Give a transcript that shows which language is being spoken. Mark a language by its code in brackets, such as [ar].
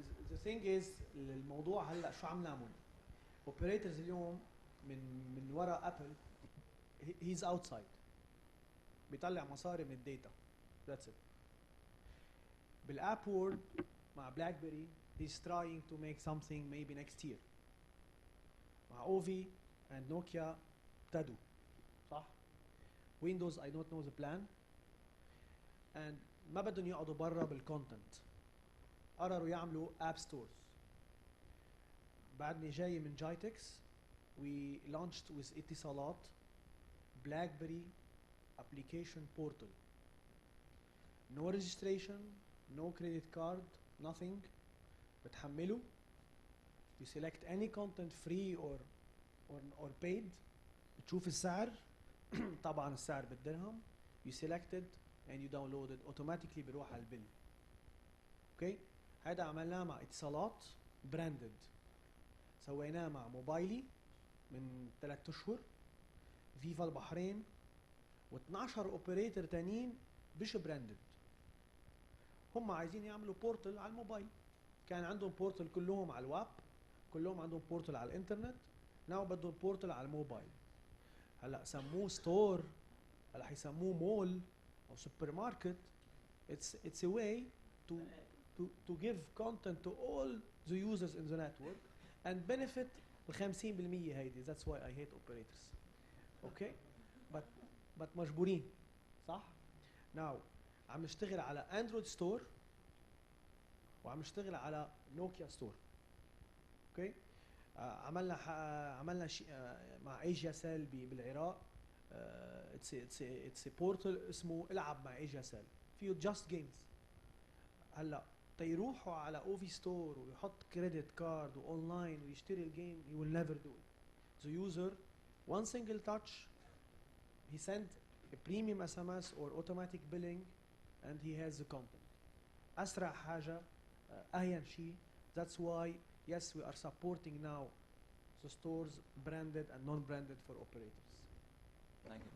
[en] The thing is, [ar] الموضوع هلا شو عم نعمل؟ operators اليوم من وراء ابل [en] he's outside. [ar] بيطلع مصاري من الداتا. [en] That's it. [ar] بالاب وورد مع بلاك بيري [en] he's trying to make something maybe next year. [ar] مع اوفي [en] and [ar] نوكيا ابتدوا صح؟ [en] Windows I don't know the plan. [ar] and ما بدهم يقعدوا برا بالكونتنت. قرروا يعملوا اب ستورز. بعدني جاي من جايتكس. [en] We launched with اتصالات BlackBerry application portal. No registration, no credit card, nothing. [ar] بتحمله. [en] You select any content free or paid. [ar] بتشوف السعر. طبعا السعر بالدرهم. [en] You select it and you download it. [ar] automatically بيروح على البيل. اوكي؟ هذا عملناه مع اتصالات branded. سويناه مع موبايلي من 3 اشهر. فيفا البحرين و12 اوبريتور تانيين مش براندد. هم عايزين يعملوا بورتل على الموبايل. كان عندهم بورتل كلهم على الويب، كلهم عندهم بورتل على الانترنت، ناو بدهم بورتل على الموبايل. هلا سموه ستور، هلا حيسموه مول او سوبر ماركت. [en] It's a way to give content to all the users in the network and benefit ال 50% هيدي. That's why I hate operators. Okay? [ar] but مجبورين صح؟ now عم نشتغل على اندرويد ستور وعم نشتغل على نوكيا ستور. اوكي؟ عملنا شيء مع ايجيا سيل بالعراق. اتس بورتل اسمه العب مع ايجيا سيل. فيه جاست جيمز. هلا تيروحوا على اوفي ستور ويحط كريدت كارد واونلاين ويشتري الجيم. [en] you will never do it. The user one single touch he sent a premium SMS or automatic billing and he has the content. [ar] أسرع حاجة أهين شيء. [en] That's why yes we are supporting now the stores branded and non-branded for operators. Thank you.